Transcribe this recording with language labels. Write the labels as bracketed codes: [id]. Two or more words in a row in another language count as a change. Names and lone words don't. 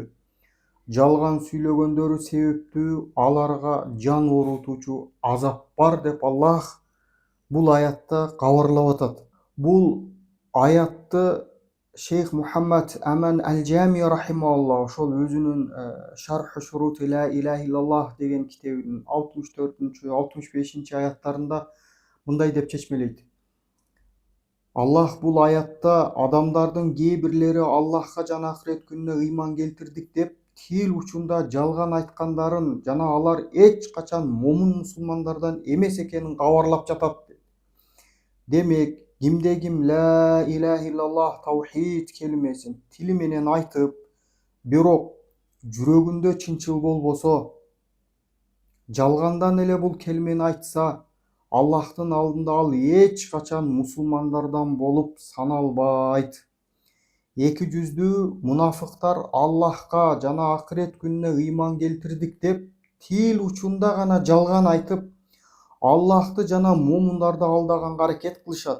[ky] Жалган сүйлөгөндөрү себептүү аларга жан оорутуучу азап бар деп Аллах бул аятта кабарлап атат. Бул аятты Шейх Мухаммад Аман Ал-Джами рахимаулла ошол өзүнүн Шарху Шурути ла илаха иллаллах деген китебинин 64-65-аяттарында мындай деп чечмелейт. Аллах бул аятта адамдардын кээ бирлери Аллахка жана акырет күнүнө ыйман келтирдик деп тил учунда жалган айткандарын жана алар эч качан момун мусулмандардан эмес экенин кабарлап жатат. Демек, кимде-ким [ar] لا إله إلا الله [ky] таухид келимесин тили менен айтып, бирок жүрөгүндө чынчыл болбосо, жалгандан эле бул келимени айтса, Аллахтын алдында ал эч качан мусулмандардан болуп саналбайт. Эки жүздүү мунафыктар Аллахка жана акырет күнүнө ыйман келтирдик деп тил учунда гана жалган айтып, Аллахты жана муумундарды алдаганга аракет кылышат.